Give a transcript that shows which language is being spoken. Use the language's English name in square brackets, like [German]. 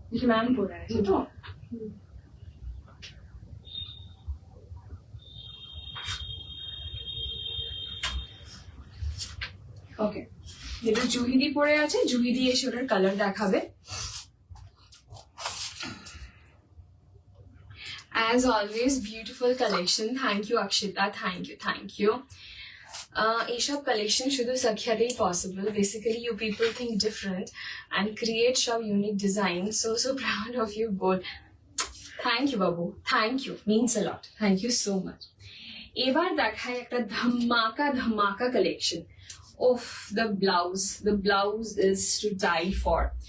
[Bangla] Ma'am পরে আছে তো? ওকে, যেটা জুহিদি পরে আছে, জুহিদি এসে ওটার কালার দেখাবে। [English] As always, beautiful collection. Thank you, Akshita. Thank you. [Bangla] এইসব কালেকশন শুধু সাখিয়াতেই possible. [English] Basically you people think different and create সব unique design. So proud of you both. Thank you বাবু, thank you, means a lot, thank you so much. [Bangla] এবার দেখায় একটা ধামাকা collection. [English] ওফ, the blouse is to die for.